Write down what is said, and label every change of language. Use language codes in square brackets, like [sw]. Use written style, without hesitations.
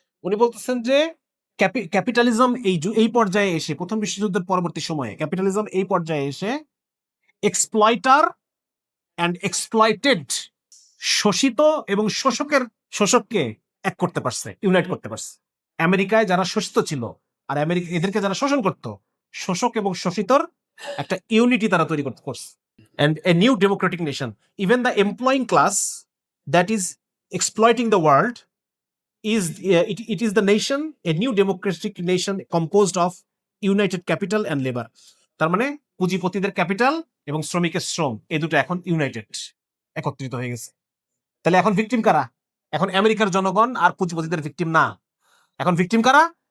[bn] উনি বলতেছেন যে ক্যাপিটালিজম এই পর্যায়ে এসে, প্রথম বিশ্বযুদ্ধের পরবর্তী সময়ে ক্যাপিটালিজম এই পর্যায়ে এসে এক্সপ্লয়টার অ্যান্ড এক্সপ্লয়েটেড, শোষিত এবং শোষককে এক করতে পারছে, ইউনাইট করতে পারছে। আমেরিকায় যারা শোষিত ছিল আর এদেরকে যারা শোষণ করত, শোষক এবং শোষিতর একটা ইউনিটি তারা তৈরি করতে করছে। [en] And a new democratic nation, even the employing class that is exploiting the world it is the nation, a new democratic nation composed of united capital and labor. [bn] তার মানে পুঁজিপতিদের ক্যাপিটাল এবং শ্রমিকের শ্রম, এই দুটো এখন একত্রিত হয়ে গেছে। তাহলে এখন ভিকটিম কারা? এখন আমেরিকার জনগণ আর পুঁজিপতিদের ভিকটিম না। এখন ভিকটিম কারা?